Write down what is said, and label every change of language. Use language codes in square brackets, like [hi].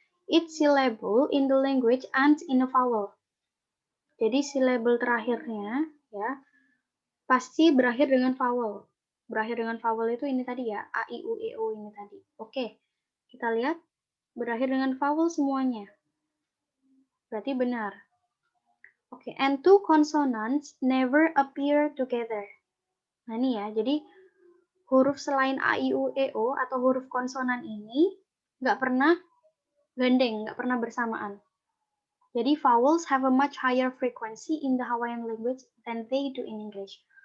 [en] Each syllable in the language ends in a vowel. [id] Jadi syllable terakhirnya ya pasti berakhir dengan vowel. Berakhir dengan vowel itu ini tadi ya, A, I, U, E, O ini tadi. Oke, kita lihat berakhir dengan vowel semuanya. Berarti benar. [en] Oke, and two consonants never appear together. [id] Nah ini ya, jadi huruf selain A, I, U, E, O atau huruf konsonan ini nggak pernah gandeng, nggak pernah bersamaan. [en] Jadi vowels have a much higher frequency in the Hawaiian language than they do in English.